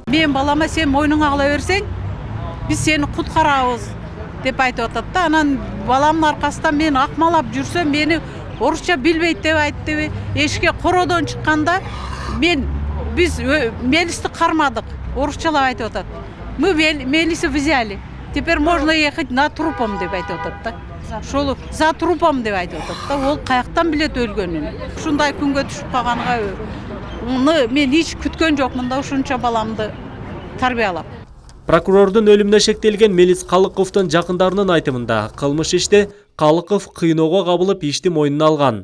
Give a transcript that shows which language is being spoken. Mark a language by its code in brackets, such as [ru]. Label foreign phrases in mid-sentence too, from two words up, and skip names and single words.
[ky] Мен балама сен мойнуңа ала берсең, биз сени куткарабыз деп айтып атат да. Анан баламдын аркасында мен акмалап жүрсөм, мени орусча билбейт деп айтты. Эшикке кородон чыкканда биз Мелисти кармадык. Орусчалап айтып атат. [ru] Мы Мелиса взяли. Теперь можно ехать на трупом [ky] деп айтып атат да. Ошол [ru] за трупом [ky] деп айтып атат да. Ол каяктан билет өлгөнүн. Ушундай күнгө түшүп калганга мен эч күткөн жокмун да, ушунча баламды тарбиялап. Прокурордун өлүмүнө шектелген Мелис Калыковдун жакындарынын айтымында кылмыш иште Калыков кыйноого кабылып ишти мойнуна алган.